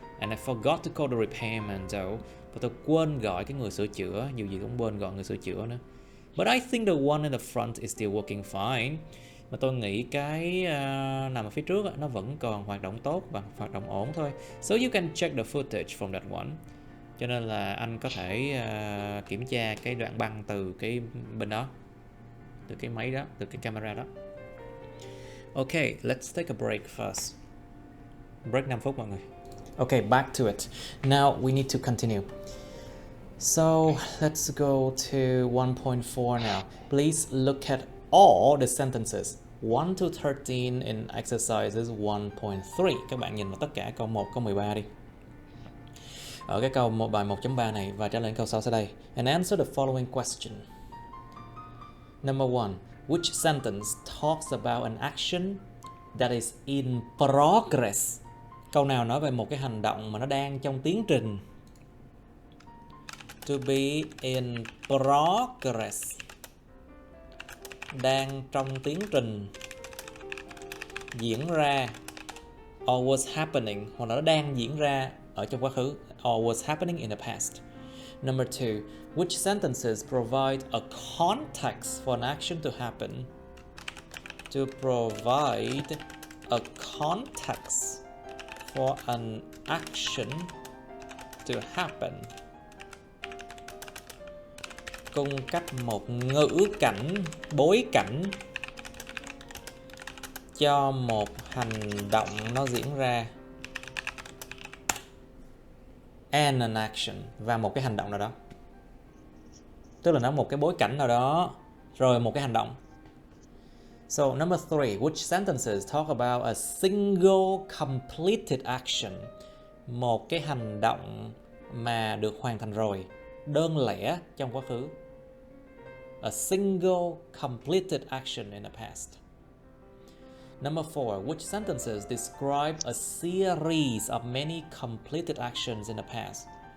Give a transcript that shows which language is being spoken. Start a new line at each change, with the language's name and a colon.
English: And I forgot to call the repairman though.
Vietnamese: Và tôi quên gọi cái người sửa chữa, nhiều gì cũng quên gọi người sửa chữa nữa.
English: But I think the one in the front is still working fine.
Vietnamese: Mà tôi nghĩ cái nằm ở phía trước á, nó vẫn còn hoạt động tốt và hoạt động ổn thôi.
English: So you can check the footage from that one.
Vietnamese: Cho nên là anh có thể kiểm tra cái đoạn băng từ cái bên đó, từ cái máy đó, từ cái camera đó.
English: Okay, let's take a break first. Break 5
Vietnamese: phút mọi người.
English: Okay, back to it. Now we need to continue. So let's go to 1.4 now. Please look at all the sentences 1 to 13 in exercises 1.3.
Vietnamese: Các bạn nhìn vào tất cả câu 1, câu 13 đi. Ở cái câu bài 1.3 này và trả lời câu sau sau đây.
English: And answer the following question. Number 1. Which sentence talks about an action that is in progress?
Vietnamese: Câu nào nói về một cái hành động mà nó đang trong tiến trình?
English: To be in progress.
Vietnamese: Đang trong tiến trình diễn ra.
English: Or was happening.
Vietnamese: Hoặc là nó đang diễn ra ở trong quá khứ.
English: Or was happening in the past. Number 2. Which sentences provide a context for an action to happen? To provide a context for an action to happen.
Vietnamese: Cung cấp một ngữ cảnh, bối cảnh cho một hành động nó diễn ra.
English: And an action,
Vietnamese: và một cái hành động nào đó. Tức là nó một cái bối cảnh nào đó, rồi một cái hành động.
English: So number 3, which sentences talk about a single completed action?
Vietnamese: Một cái hành động mà được hoàn thành rồi, đơn lẻ trong quá khứ.
English: A single completed action in the past. Number 4, which sentences describe a series of many completed actions in the past?